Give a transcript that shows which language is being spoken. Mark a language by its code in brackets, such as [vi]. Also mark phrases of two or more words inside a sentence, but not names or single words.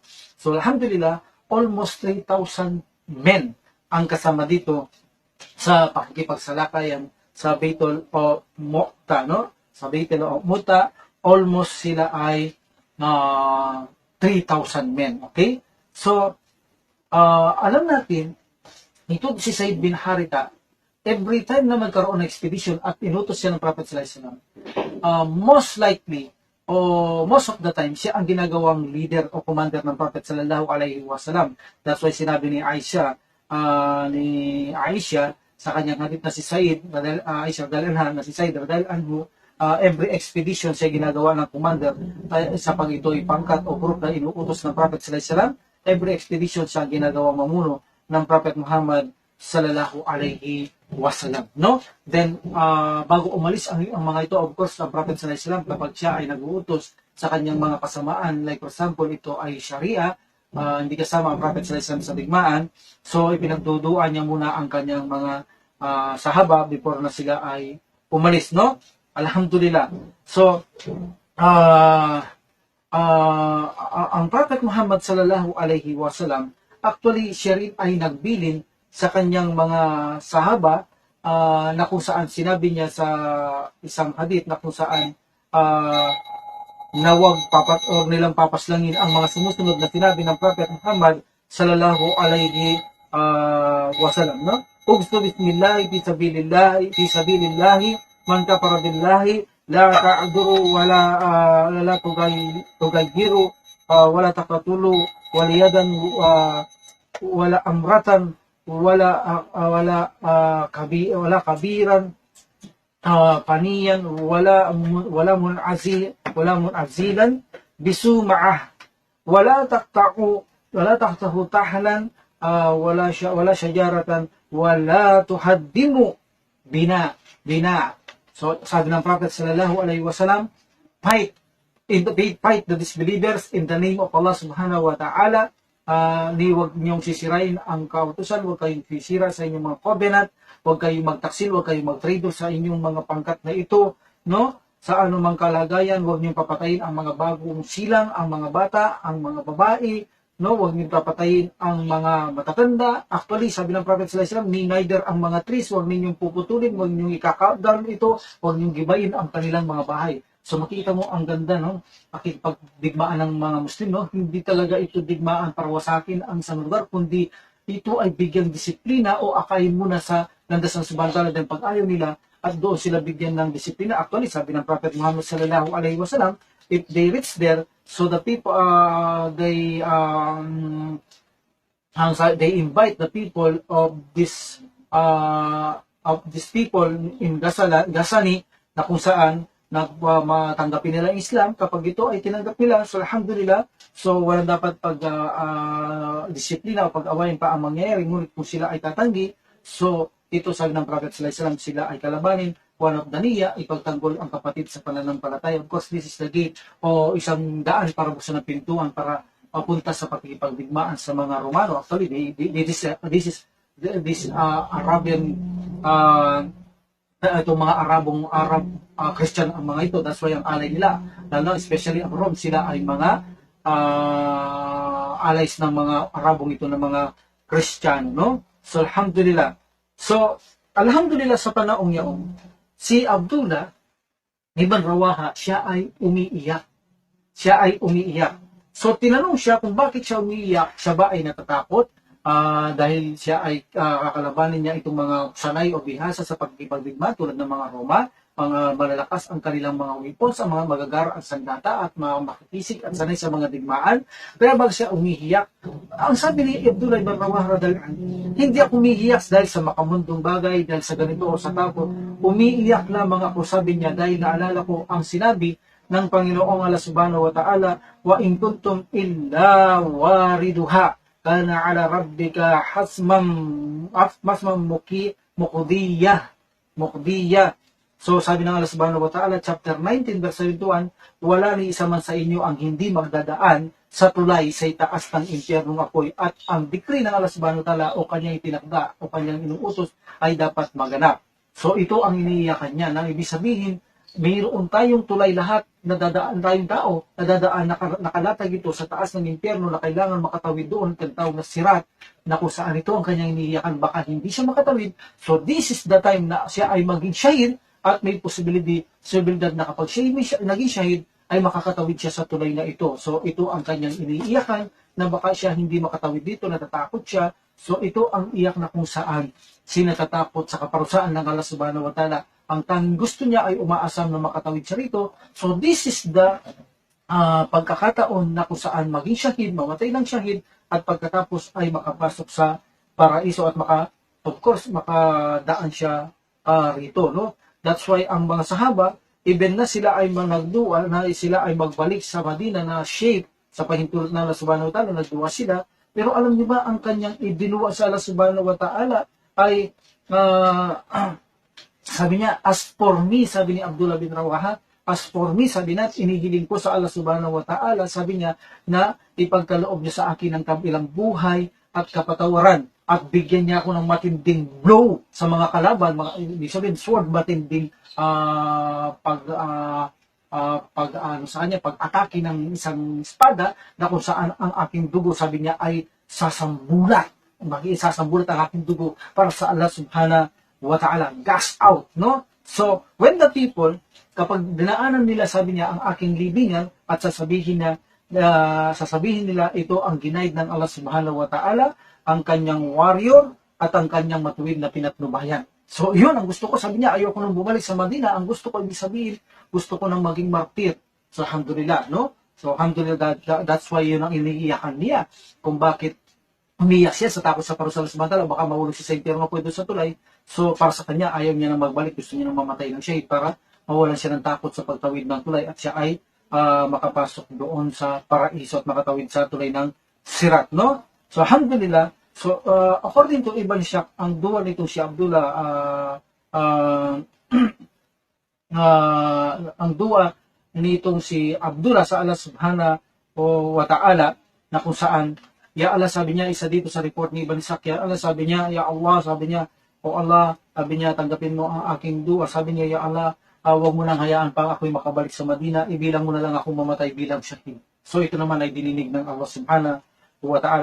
[tl] So alhamdulillah, [en] almost 3,000 men [tl] ang kasama dito sa pakikipagsalakayan sa Baitul Mu'ta, no? Sa Baitul Mu'ta, almost sila ay 3,000 men, okay? So, alam natin, ito si Zaid bin Haritha, [en] every time [tl] na magkaroon ng expedition at inutos siya ng Prophet [ar] صلى الله عليه وسلم, [en] most likely, [tl] o [en] most of the time, [tl] siya ang ginagawang leader o commander ng Prophet [ar] صلى الله عليه وسلم. [en] That's why [tl] sinabi ni Aisha sa kanyang hadith na si Zaid, Aisha [ar] رضي الله عنها, [tl] na si Zaid [ar] رضي الله عنه, [en] every expedition [tl] siya ginagawa ng commander sa pag ito'y pangkat o group na inuutos ng Prophet [ar] صلى الله عليه وسلم. [en] Every expedition [tl] siya ginagawa mamuno ng Prophet Muhammad [ar] صلى الله عليه وسلم, [tl] no? Then bago umalis ang mga ito, [en] of course, [tl] ang Prophet [ar] صلى الله عليه وسلم, [tl] kapag siya ay nag-uutos sa kanyang mga kasamaan, [en] like for example, [tl] ito ay Sharia, hindi kasama ang Prophet [ar] صلى الله عليه وسلم [tl] sa digmaan, so ipinagduduan niya muna ang kanyang mga sahaba before na sila ay umalis, no? Alhamdulillah. So, ang Prophet Muhammad [ar] صلى الله عليه وسلم, [tl] actually, siya rin ay nagbilin sa kanyang mga sahaba na kung saan sinabi niya sa isang hadith na kung saan na wag nilang papaslangin ang mga sumusunod na sinabi ng Prophet Muhammad [ar] صلى الله عليه وسلم, [tl] no? [ar] اغزوا بسم الله في سبيل الله من كفر بالله لا تغدروا ولا تغلوا ولا تقتلوا وليدا ولا امرأة ولا كبيرا فانيا ولا منعزلا بصومعة ولا تقطعوا نخلا ولا شجرة ولا تهدموا بناء. [tl] So sabi ng Prophet [ar] صلى الله عليه وسلم, [en] fight the disbelievers in the name of Allah [ar] سبحانه وتعالى. [tl] Huwag niyong sisirain ang kautusan, huwag kayong sisira sa inyong mga covenant, huwag kayong magtaksil, huwag kayong mag-traitor sa inyong mga pangkat na ito, no? Sa anumang kalagayan, huwag niyong papatayin ang mga bagong silang, ang mga bata, ang mga babae, no? Huwag niyong papatayin ang mga matatanda. Actually, sabi ng Prophet [ar] صلى الله عليه وسلم, [tl] neither ang mga trees, huwag ninyong puputulin, huwag ninyong ika-countdown ito, huwag ninyong gibayin ang kanilang mga bahay. So makita mo ang ganda, no? Pakipagdigmaan ng mga Muslim, no? Hindi talaga ito digmaan para wasakin ang isang lugar, kundi ito ay bigyang disiplina o akayin muna sa landas ng [ar] سبحانه وتعالى [tl] dahil pag ayaw nila at doon sila bigyan ng disiplina. Actually, sabi ng Prophet Muhammad [ar] صلى الله عليه وسلم, [en] if they reach there, so the people, they invite the people of these people in Gasani [tl] na kung saan matanggapin nila ang Islam. Kapag ito ay tinanggap nila, so alhamdulillah, so walang dapat disiplina o pag-awayin pa ang mangyayari, ngunit kung sila ay tatanggi, so ito sabi ng Prophet [ar] صلى الله عليه وسلم, [tl] sila ay kalabanin, [en] one of the [tl] niya, ipagtanggol ang kapatid sa pananampalataya. [en] Of course, this is the gate [tl] o isang daan para buksan ng pintuan para papunta sa pakikipagdigmaan sa mga Romano. [en] Actually, this Arabian [tl] itong mga [en] Arab Christian [tl] ang mga ito. [en] That's why [tl] ang alay nila, lalo especially ang Rome, sila ay mga allies ng mga Arabong ito ng mga Christian, no? So alhamdulillah. So alhamdulillah sa panahong yaon, si Abdullah ibn Rawaha, siya ay umiiyak. So tinanong siya kung bakit siya umiiyak. Siya ba ay natatakot? Dahil siya ay kakalabanin niya itong mga sanay o bihasa sa pagkipagdigma tulad ng mga Roma, mga malalakas ang kanilang mga weapons, ang mga magagara ang sandata at mga makikisig at sanay sa mga digmaan. Kaya bago siya umihiyak, ang sabi ni Abdullah ibn Rawaha [ar] رضي الله عنه, [tl] hindi ako umihiyak dahil sa makamundong bagay, dahil sa ganito o sa takot. Umiiyak lamang ako, sabi niya, dahil naalala ko ang sinabi ng Panginoong Allah [ar] سبحانه وتعالى وإن منكم إلا واردها كان على ربك حتما مقضيا. [tl] So sabi ng Allah [ar] سبحانه وتعالى, [en] chapter 19 verse 71, [tl] wala ni isa man sa inyo ang hindi magdadaan sa tulay sa itaas ng impyernong apoy, at ang decree ng Allah [ar] سبحانه وتعالى [tl] o kanyang itinakda o kanyang inuutos ay dapat maganap. So ito ang iniiyakan niya, na ibig sabihin, mayroon tayong tulay lahat, nadadaan tayong tao, nakalatag ito sa taas ng impyerno na kailangan makatawid doon, tinatawag na sirat, na kung saan ito ang kanyang iniiyakan, baka hindi siya makatawid. [en] So this is the time [tl] na siya ay maging shahid, at may posibilidad na kapag siya naging shahid, ay makakatawid siya sa tulay na ito. So ito ang kanyang iniiyakan, na baka siya hindi makatawid dito, natatakot siya. So ito ang iyak na kung saan sinatatakot sa kaparusaan ng Allah [ar] سبحانه وتعالى. [tl] Ang tanging gusto niya ay umaasam na makatawid siya rito. [en] So this is the [tl] pagkakataon na kung saan maging shahid, mamatay ng shahid, at pagkatapos ay makapasok sa paraiso at [en] of course [tl] makadaan siya rito, no? [en] That's why [tl] ang mga sahaba, even na sila ay nagduwa, na sila ay magbalik sa Madina na shape sa pahintulot ng Allah [ar] سبحانه وتعالى, [tl] nagduwa sila. Pero alam niyo ba, ang kanyang ibinuwa sa Allah [ar] سبحانه وتعالى [tl] ay sabi niya, [en] as for me, [tl] sabi ni Abdullah bin Rawaha, [en] as for me, [tl] sabi niya, inihiling ko sa Allah [ar] سبحانه وتعالى, [tl] sabi niya, na ipagkaloob niya sa akin ng kabilang buhay at kapatawaran, at bigyan niya ako ng matinding blow sa mga kalaban, ibig sabihin, sword, matinding pag-atake ng isang espada, na kung saan ang aking dugo, sabi niya, ay sasambulat ang aking dugo para sa Allah [ar] سبحانه وتعالى, gas out, no? [en] So, when the people, [tl] kapag dinaanan nila, sabi niya, ang aking libingan, at sasabihin nila, ito ang ginaid ng Allah [ar] سبحانه وتعالى, [tl] ang kanyang warrior, at ang kanyang matuwid na pinatnubayan. So, yun ang gusto ko. Sabi niya, ayoko nang bumalik sa Madina. Ang gusto ko, ibig sabihin, gusto ko nang maging martir. So, alhamdulillah, no? So, alhamdulillah, [en] that's why [tl] yun ang iniiyakan niya. Kung bakit umiyak siya sa takot sa parusa ng samantala, baka mahulog siya sa impyerno, pwede sa tulay. So, para sa kanya, ayaw niya nang magbalik. Gusto niya nang mamatay ng shahid para mawalan siya ng takot sa pagtawid ng tulay, at siya ay makapasok doon sa paraiso at makatawid sa tulay ng sirat, no? So, alhamdulillah. So, [en] according to Ibn Shaq, [tl] ang duwa nito si Abdullah, ang duwa nitong si Abdullah sa Allah [ar] سبحانه وتعالى, [tl] na kung saan, [ar] يا الله, [tl] sabi niya, isa dito sa report ni Ibn Shaq, [ar] يا الله, [tl] sabi niya, [ar] يا الله, [tl] sabi niya, o Allah, sabi niya, tanggapin mo ang aking duwa. Sabi niya, [ar] يا الله, [tl] huwag mo nang hayaan pa ako'y makabalik sa Madina, ibilang mo na lang ako mamatay bilang shahid. So, ito naman ay dininig ng Allah [ar] سبحانه وتعالى.